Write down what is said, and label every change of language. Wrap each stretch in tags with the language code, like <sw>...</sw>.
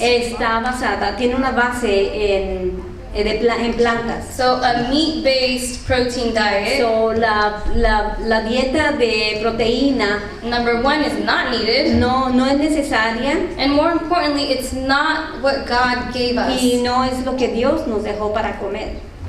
<es>está basada, tiene una base en plantas.</es> <en>So a meat-based protein diet,</en> <es>So, la dieta de proteína</es> <en>number one, is not needed.</en> <es>no es necesaria</es> <en>And more importantly, it's not what God gave us.</en> <es>y no es lo que Dios nos dejó para comer.</es>